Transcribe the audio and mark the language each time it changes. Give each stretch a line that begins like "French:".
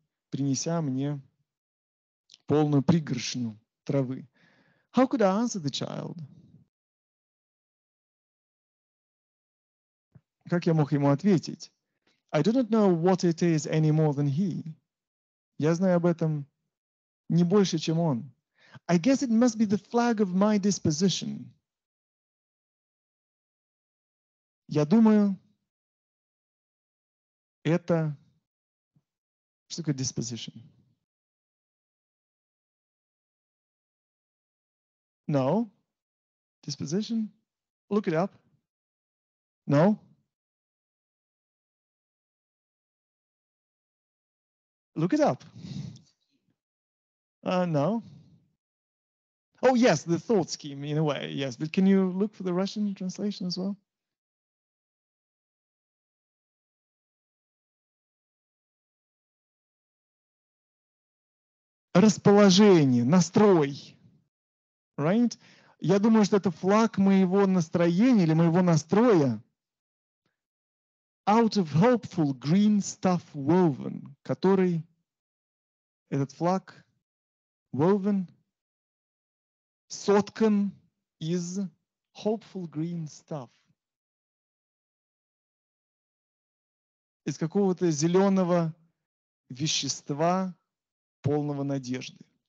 Russian: Принеся мне полную пригоршню травы.
English: How could I answer the child?
Russian: Как я мог ему ответить?
English: I do not know what it is any more than he.
Russian: Я знаю об этом не больше, чем он.
English: I guess it must be the flag of my disposition.
Russian: Я думаю, это... Что такое disposition?
English: No. Disposition? Look it up. No. Look it up. No. Oh, yes, the thought scheme in a way, yes. But can you look for the Russian translation as well?
Russian: Расположение, настрой. Right? Я думаю, что это флаг моего настроения или моего настроя.
English: Out of hopeful green stuff woven,
Russian: который, этот флаг,
English: woven,
Russian: соткан из
English: hopeful green stuff.
Russian: Из какого-то зеленого вещества, полного надежды.